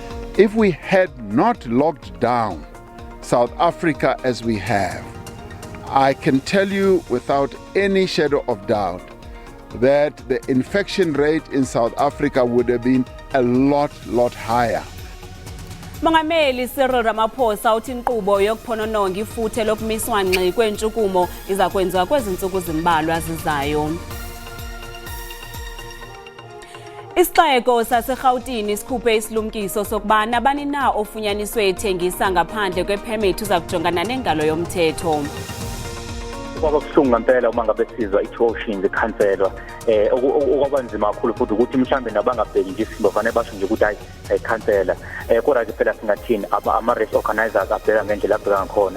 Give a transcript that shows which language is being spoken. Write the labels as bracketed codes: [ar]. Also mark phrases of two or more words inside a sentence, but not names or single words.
[en] If we had not locked down South Africa as we have, I can tell you without any shadow of doubt that the infection rate in South Africa would have been a lot higher. [xh] Umongameli Cyril Ramaphosa uthi inkqubo yokuphonononga ifuthe lokumiswa ngxi kweentshukumo izakwenziwa kwezintsuku zimbalwa zizayo. Isixeko saseRhawutini sikhuphe isilumkiso sokuba nabani na ofunyaniswe ethengisa ngaphandle kwepermit uzakujongana nengalo yomthetho. [zu] Kwaba kuhlungu ngempela uma ngabe sizwa i-tuition ikhanselwa okwabanzima kakhulu futhi ukuthi mhlambe nabangabheki nje isimbo fanele basho nje ukuthi ayikhansela kodwa ke phela singathini ama- [en] race organizers [zu] abheka ngendlela abheka ngakhona.